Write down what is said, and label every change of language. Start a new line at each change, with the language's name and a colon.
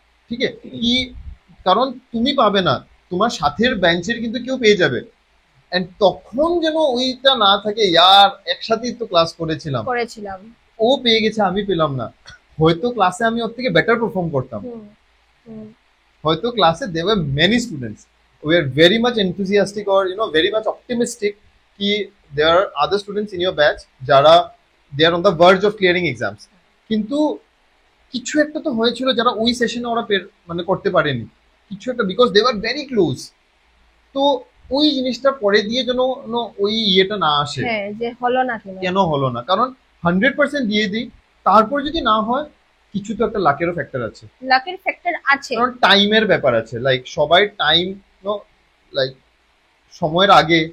Bangla: ঠিক আছে, কি কারণ তুমি পাবে না, তোমার সাথের বেঞ্চের কিন্তু কেউ পেয়ে যাবে। এন্ড তখন যেন ওইটা না থাকে, ইয়ার একসাথেই তো ক্লাস করেছিলাম, করেছিলাম। ও পেয়ে গেছে আমি পেলাম না, হয়তো ক্লাসে আমি ওর থেকে বেটার পারফর্ম করতাম, হুম, হুম। হয়তো ক্লাসে
English: there were many students we are very much enthusiastic or you know very much optimistic ki there are other students in your batch যারা they are on the verge of clearing exams,
Bangla: কিন্তু কিছু একটা তো হয়েছিল যারা ওই সেশনে ওরা মানে করতে পারেনি কিছু একটা,
English: Because they are very close.
Bangla: তো ওই জিনিসটা পরে দিয়ে যেন ওই ইয়েটা না আসে, হ্যাঁ, যে হলো না কেন হলো না, কারণ 100% দিয়ে দিই, তারপর যদি না হয় কিছু তো একটা লাকেরও ফ্যাক্টর আছে, লাকের ফ্যাক্টর আছে। কারণ টাইমের ব্যাপার আছে, লাইক সবাই টাইম লাইক সময়ের আগে